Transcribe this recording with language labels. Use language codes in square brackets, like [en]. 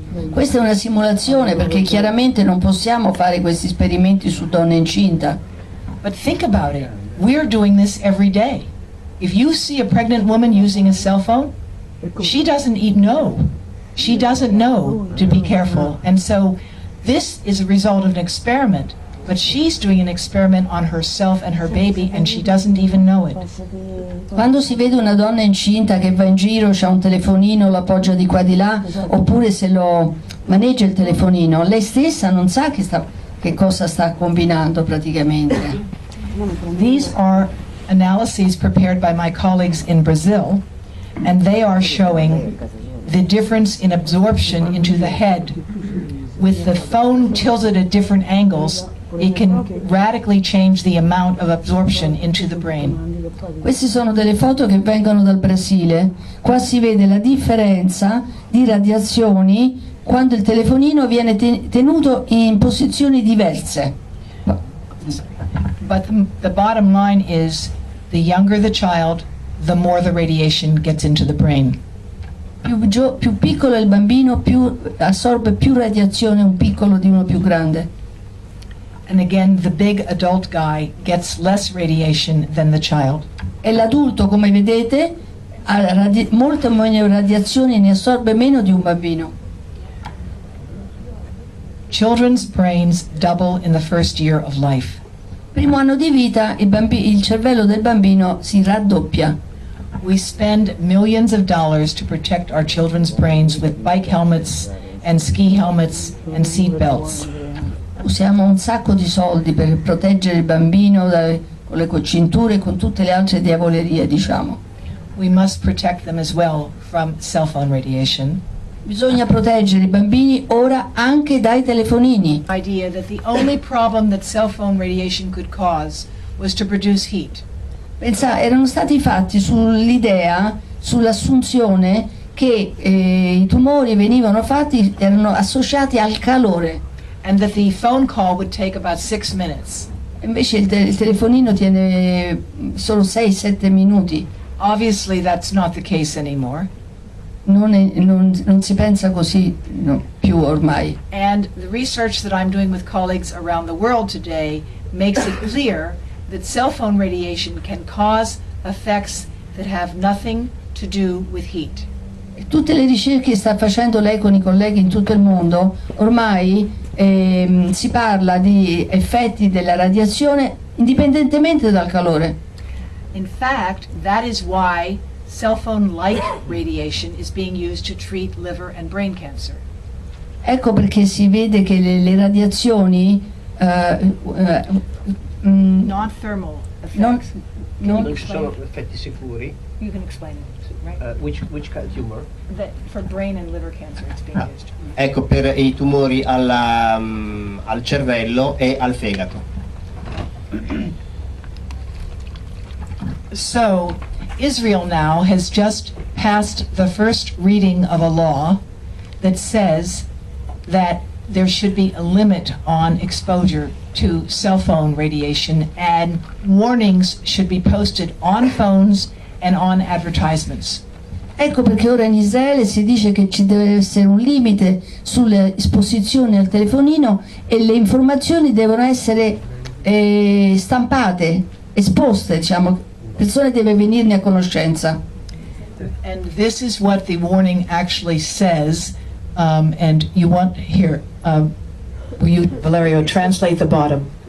[it] Questa è una simulazione perché chiaramente non possiamo fare questi esperimenti su donne incinta. [en] But think about it. We're doing this every day. If you see a pregnant woman using a cell phone, she doesn't know. She doesn't know to be careful. And so this is a result of an experiment. But she's doing an experiment on herself and her baby, and she doesn't even know it. [it] Quando si vede una donna incinta che va in giro, c'ha un telefonino, lo appoggia di qua di là, oppure se lo maneggia il telefonino, lei stessa non sa che cosa sta combinando praticamente. [en] These are analyses prepared by my colleagues in Brazil, and they are showing the difference in absorption into the head. With the phone tilted at different angles, it can radically change the amount of absorption into the brain. [it] Queste sono delle foto che vengono dal Brasile. Qua si vede la differenza di radiazioni quando il telefonino viene tenuto in posizioni diverse. [en] But the bottom line is, the younger the child, the more the radiation gets into the brain. [it] Più piccolo è il bambino, assorbe più radiazione un piccolo di uno più grande. [en] And again, the big adult guy gets less radiation than the child. [it] E l'adulto, come vedete, ha molte meno radiazioni, ne assorbe meno di un bambino. [en] Children's brains double in the first year of life. [it] Primo anno di vita il cervello del bambino si raddoppia. [en] We spend millions of dollars to protect our children's brains with bike helmets and ski helmets and seat belts. [it] Usiamo un sacco di soldi per proteggere il bambino con le cinture e con tutte le altre diavolerie, diciamo. [en] We must protect them as well from cell phone radiation. [it] Bisogna proteggere i bambini ora anche dai telefonini. [en] Idea that the only problem that cell phone radiation could cause was to produce heat. [it] Erano stati fatti sull'assunzione che i tumori erano associati al calore. [en] And that the phone call would take about 6 minutes. [it] Invece il telefonino tiene solo 6-7 minuti. [en] Obviously that's not the case anymore. [it] Non si pensa così più ormai. [en] And the research that I'm doing with colleagues around the world today makes it clear that cell phone radiation can cause effects that have nothing to do with heat. [it] Tutte le ricerche che sta facendo lei con i colleghi in tutto il mondo, ormai si parla di effetti della radiazione indipendentemente dal calore. [en] In fact, that is why cell phone-like radiation is being used to treat liver and brain cancer. [it] Ecco perché si vede che le radiazioni [en] Non-thermal effects. [it] Non ci sono effetti sicuri. [en] You can explain it, right? Which kind of tumor? That for brain and liver cancer it's being used. [it] Ecco, per i tumori al cervello e al fegato. [en] So, Israel now has just passed the first reading of a law that says that there should be a limit on exposure to cell phone radiation, and warnings should be posted on phones and on advertisements. [it] Ecco perché ora in Israele si dice che ci deve essere un limite sulle esposizioni al telefonino e le informazioni devono essere stampate, esposte, diciamo, persone deve venirne a conoscenza. [en] And this is what the warning actually says, and you want here, will you, Valerio, translate the bottom?